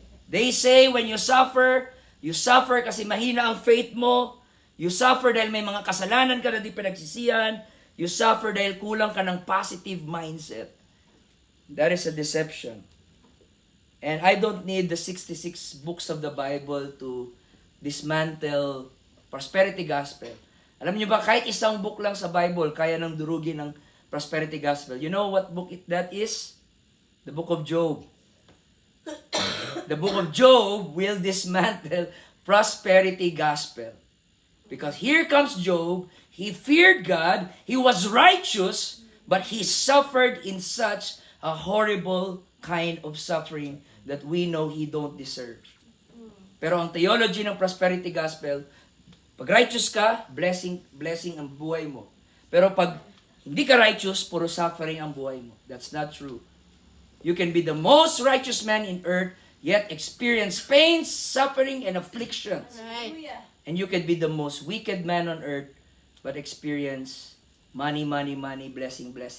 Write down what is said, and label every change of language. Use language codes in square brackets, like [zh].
[en] They say when you suffer [tl] kasi mahina ang faith mo, [en] you suffer [tl] dahil may mga kasalanan ka na di pinagsisihan, you suffer dahil kulang ka ng [en] positive mindset. That is a deception. And I don't need the 66 books of the Bible to dismantle prosperity gospel. [tl] Alam niyo ba, kahit isang book lang sa Bible, kaya nang durugin ng prosperity gospel. [en] You know what book that is? The book of Job. The book of Job will dismantle prosperity gospel. Because here comes Job, he feared God, he was righteous, but he suffered in such a horrible kind of suffering that we know he don't deserve. [tl] Pero ang theology ng prosperity gospel, pag righteous ka, blessing ang buhay mo. Pero pag hindi ka righteous, puro suffering ang buhay mo. [en] That's not true. You can be the most righteous man in earth, yet experience pains, suffering, and afflictions. Right. And you can be the most wicked man on earth, but experience money, blessing.